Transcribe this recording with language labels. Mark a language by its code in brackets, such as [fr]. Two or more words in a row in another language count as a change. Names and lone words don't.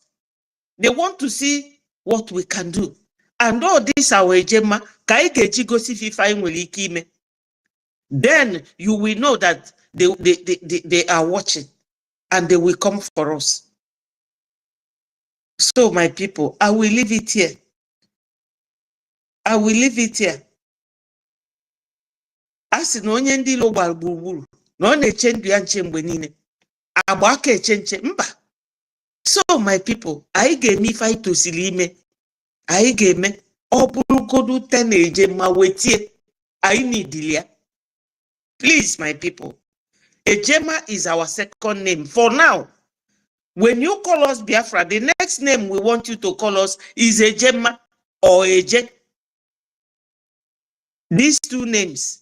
[en] They want to see what we can do. And all this our ejema, then you will know that they are watching and they will come for us. So my people, I will leave it here. I will leave it here. [ig] As no onye ndị lo gburugburu na ọ na-eche ndụ ya nche mgbe niile agba aka eche nche mba. [en] So my people, [ig] anyị ga-eme ife anyị tosiri ime. Anyị ga-eme ọ bụrụgodu 10 eje ma wetie anyị need ya. [en] Please my people, Ejema is our second name for now. When you call us Biafra, the next name we want you to call us is Ejema or Eje. These two names.